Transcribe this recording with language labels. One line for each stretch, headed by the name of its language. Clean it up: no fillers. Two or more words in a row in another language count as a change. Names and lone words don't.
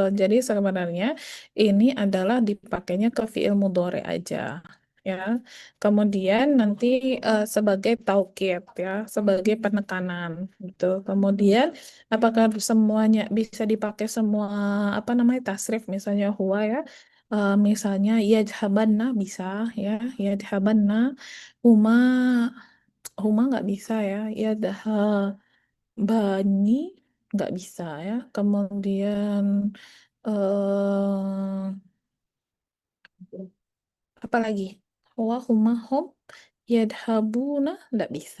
Indonesian: Jadi sebenarnya ini adalah dipakainya ke
Arabic: فعل مضارع
Indonesian: aja, ya. Kemudian nanti sebagai taukid, ya, sebagai penekanan, gitu. Kemudian apakah semuanya bisa dipakai semua apa namanya tasrif, misalnya huwa ya, misalnya yadhabanna bisa, ya,
Arabic: يذهبنّ، هما، هما
Indonesian: nggak bisa ya, Bani nggak bisa ya. Kemudian apa lagi?
Arabic: وهما هم يذهبون
Indonesian: nggak bisa.